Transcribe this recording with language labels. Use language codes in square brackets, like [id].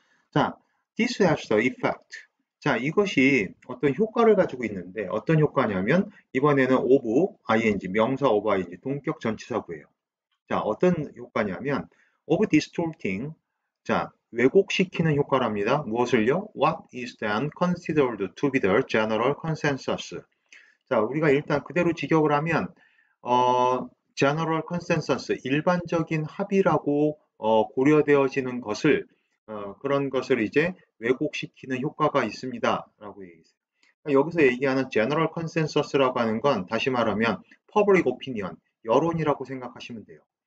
[en] 자, this has the effect. [ko] 자, 이것이 어떤 효과를 가지고 있는데 어떤 효과냐면 이번에는 of ing, 명사 of ing, 동격 전치사구예요. 자, 어떤 효과냐면 of distorting, 자, 왜곡시키는 효과랍니다. 무엇을요? [en] What is then considered to be the general consensus. [ko] 자, 우리가 일단 그대로 직역을 하면 general consensus, 일반적인 합의라고 고려되어지는 것을 그런 것을 이제 왜곡시키는 효과가 있습니다라고 얘기했어요. 여기서 얘기하는 general consensus라고 하는 건 다시 말하면 public opinion, 여론이라고 생각하시면 돼요.